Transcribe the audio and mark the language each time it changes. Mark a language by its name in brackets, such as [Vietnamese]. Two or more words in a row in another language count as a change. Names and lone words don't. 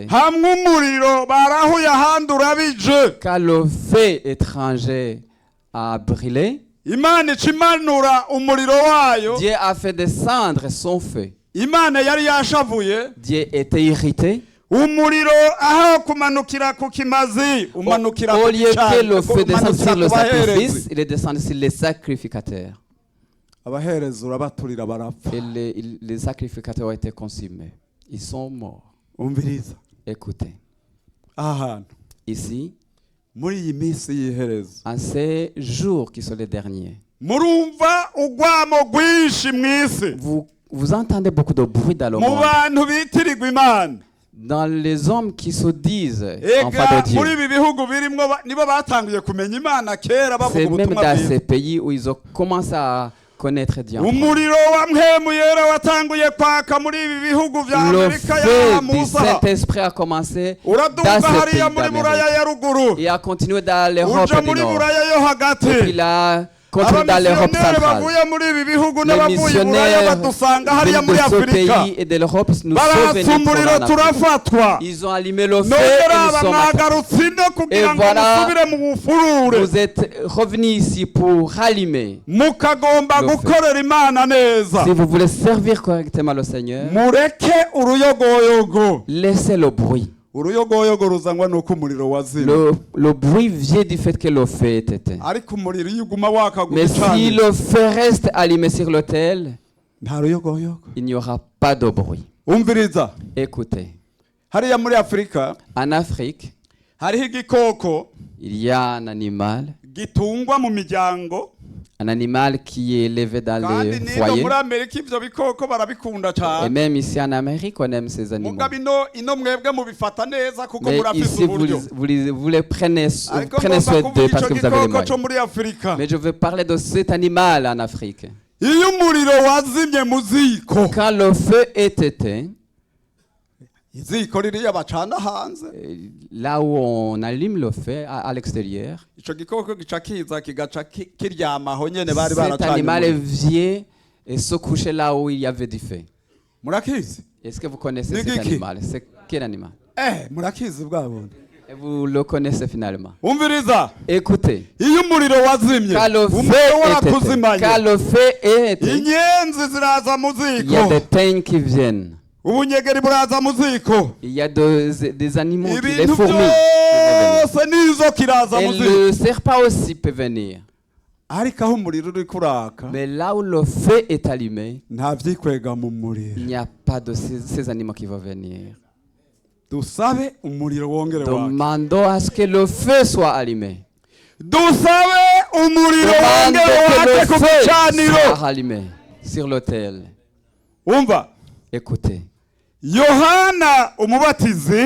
[Rundi] hamwe umuriro barahuye ahandi urabije [French] Quand le feu étranger a brûlé, [Rundi] imana ica imanura umuriro wayo [French] Dieu a fait descendre son feu. [Rundi] imana yari yashavuye [French] Dieu était irrité. [Rundi] umuriro aho kumanukira ku kimazi umanukira [French] Au [Rundi] ku [French] lieu que le feu descende [Rundi] umanukira [French] sur le [Rundi] ku baherezi [French] sacrifice, il est descendu sur les sacrificateurs. [Rundi] abaherezi urabaturira barapfa [French] Et les sacrificateurs ont été consumés. Ils sont morts. [Rundi] umviriza [French] Écoutez, [Rundi] aha hantu [French] ici, [Rundi] muri iyi minsi y'iherezo [French] en ces jours qui sont les derniers, [Rundi] murumva ugwamo rwinshi mw'isi [French] vous entendez beaucoup de bruit dans le [Rundi] mu [French] monde. [Rundi] bantu bitirirwa imana [French] Dans les hommes qui se disent [Rundi] ega [French] enfants de [Rundi] muri [French] Dieu. [Rundi] ibi bihugu birimwo nibo batanguye kumenya imana kera bavuga [French] C'est même [Rundi] ubutumwa [French] dans [Rundi] bwiza [French] ces pays où ils ont commencé à connaître Dieu. [Rundi] umuriro wa mpemu yera watanguye kwaka muri ibi bihugu vya [French] Le [Rundi] amerika [French] feu [Rundi] ya [French] du [Rundi] musa [French] Saint-Esprit a commencé dans [Rundi] uraduga [French] ces [Rundi] hariya [French] pays [Rundi] muri buraya [French] d'Amérique [Rundi] ya ruguru [French] et a continué dans l'Europe [Rundi] uja [French] du [Rundi] muri [French] Nord. [Rundi] buraya yo hagati [French] Et il a continué dans l'Europe [Rundi] abamisiyoneri [French] centrale. [Rundi] bavuye muri ibi bihugu [French] Les [Rundi] n'abavuye i buraya [French] missionnaires [Rundi] badusanga hariya muri [French] de ce [Rundi] afurika [French] pays et de l'Europe nous sont [Rundi] baratsa [French] venus [Rundi] umuriro [French] en Afrique. [Rundi] turafatwa [French] Ils ont allumé le feu [Rundi] none [French] et nous [Rundi] aba [French] sommes attaqués. [Rundi] mwagarutse ino kugira ngo [French] voilà, [Rundi] musubire mu bufurure [French] Vous êtes revenus ici pour rallumer. [Rundi] mukagomba [French] Le feu. [Rundi] gukorera imana neza [French] Si vous voulez servir correctement le Seigneur, [Rundi] mureke uruyogoyogo [French] laissez le bruit. [Rundi] uruyogoyogo ruzanwa nuko umuriro wazimye [French] Le bruit vient du fait que le feu est éteint. [Rundi] ariko umuriro iyo uguma waka [French] Mais si [Rundi] gucanira [French] le feu reste allumé sur l'autel, [Rundi] nta ruyogoyogo [French] il n'y aura pas de bruit. [Rundi] umviriza [French] Écoutez, [Rundi] hariya muri afurika [French] en Afrique, [Rundi] hariho igikoko [French] il y a un animal qui est élevé dans [Rundi] kandi [French] les [Rundi] niba [French] foyers. [Rundi] muri amerika ivyo bikoko barabikunda [French] Et [Rundi] cyane [French] même ici en Amérique, on aime ces animaux. [Rundi] mugabo ino mwebwe mubifata neza kuko [French] Mais [Rundi] murafise [French] ici, [Rundi] uburyo [French] vous les prenez [Rundi] ariko [French] soin [Rundi] ngomba [French] d'eux [Rundi] kuvuga [French] parce [Rundi] ico [French] que vous avez les [Rundi] gikoko [French] moyens. [Rundi] co muri afurika [French] Mais je veux parler de cet animal en Afrique. [Rundi] iyo umuriro wazimye mu ziko [French] Quand le feu est éteint, [Rundi] iziko ririya bacana hanze [French] là où on allume le feu à l'extérieur, [Rundi] ico gikoko gica kiza kigaca kiryama aho nyene bari [French] cet [Rundi] baracanye [French] animal [Rundi] umuriro. [French] vient et se coucher là où il y avait du feu. [Rundi] murakizi [French] Est-ce que vous connaissez [Rundi] Ni [French] cet [Rundi] kiki? [French] animal? C'est quel animal? [Rundi] murakizi bwa bundi [French] Et vous le connaissez finalement. [Rundi] umviriza [French] Écoutez, [Rundi] iyo umuriro wazimye [French] quand le feu [Rundi] umuriro [French] est éteint, [Rundi] warakuzimanye [French] quand le feu est éteint, [Rundi] inyenzi ziraza mu [French] il y a [Rundi] ziko [French] des teigne qui viennent. [Rundi] ubunyegeri buraza mu ziko [French] Il y a des animaux, les [Rundi] ibintu [French] fourmis. [Rundi] byose n'inzoka iraza [French] Et [Rundi] mu ziko [French] le serpent aussi peut venir. [Rundi] ariko aho umuriro uri kuraka [French] Mais là où le feu est allumé, [Rundi] nta vyikwega mu muriro [French] il n'y a pas de ces animaux qui vont venir. [Rundi] dusabe umuriro wongere wake [French] Demandons à ce que le feu soit allumé. [Rundi] dusabe umuriro [French] Demandons [Rundi] wongere [French] que [Rundi] wake [French] le [Rundi] ku [French] feu [Rundi] gicaniro [French] soit allumé sur l'autel. [Rundi] umva [French] Écoutez, [Rundi] yohana umubatizi